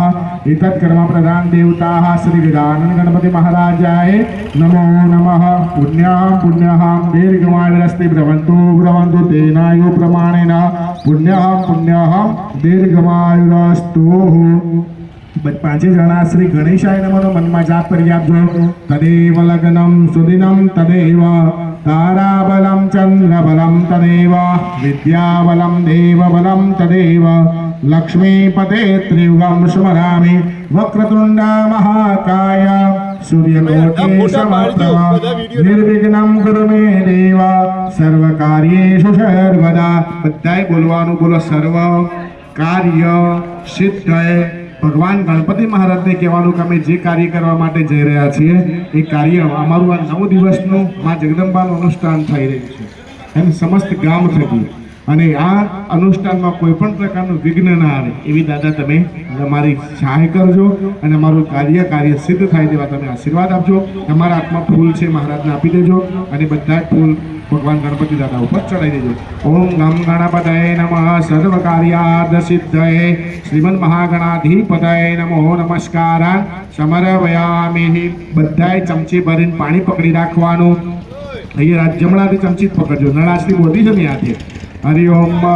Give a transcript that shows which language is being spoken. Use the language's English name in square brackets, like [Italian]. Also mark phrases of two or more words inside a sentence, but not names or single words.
[Sanskrit] एतत् कर्म प्रधान देवताः श्री विदानंद गणपति महाराजाय नमो नमः। पुण्यां पुण्यां दीर्घमायुरस्ति भ्रवन्तु भ्रवन्तु तेनायु प्रमाणेन पुण्यां पुण्यां दीर्घमायुरस्तु। [Gujarati] પાંચે જણા [Sanskrit] श्री गणेशाय नमो [Gujarati] મનમા જાપ કરી આપજો। [Sanskrit] तदेव लग्नं सुदिनं तदेव ताराबलं चन्द्रबलं तदेव विद्याबलं देवबलं तदेव लक्ष्मीपते त्रियुगं स्मरामि। वक्रतुण्ड महाकाय सूर्यकोटि समप्रभ निर्विघ्नं कुरु मे देव सर्वकार्येषु सर्वदा। [Gujarati] બધાએ બોલવાનું બોલો। [Sanskrit] सर्व कार्य सिद्ध [Gujarati] ભગવાન ગણપતિ મહારાજને કહેવાનું કે અમે જે કાર્ય કરવા માટે જઈ રહ્યા છીએ એ કાર્ય અમારું આ 9 દિવસનું મા જગદંબાનું અનુષ્ઠાન થઈ રહ્યું છે એમ સમસ્ત ગામ થકી અને આ અનુષ્ઠાનમાં કોઈ પણ પ્રકારનું વિઘ્ન ના આવે એવી દાદા તમે અમારી સહાય કરજો અને અમારું કાર્ય સિદ્ધ થાય તેવા તમે આશીર્વાદ આપજો તમારા હાથમાં ફૂલ છે મહારાજને આપી દેજો અને બધા જ ફૂલ ભગવાન ગણપતિ દાદા ઉપર ચડાવી દેજો [Sanskrit] ઓમ ગમ ગણપતય નમઃ સર્વ કાર્યાર્થ સિદ્ધયે શ્રીમન મહાગણાધિપતય નમો નમસ્કાર સમર્પયામિ [Gujarati] બધાય ચમચી ભરીને પાણી પકડી રાખવાનું અહીંયા જમણાથી ચમચી જ પકડજો નળાશની મોટી છે ને હાથે [Sanskrit] હરિ ઓમ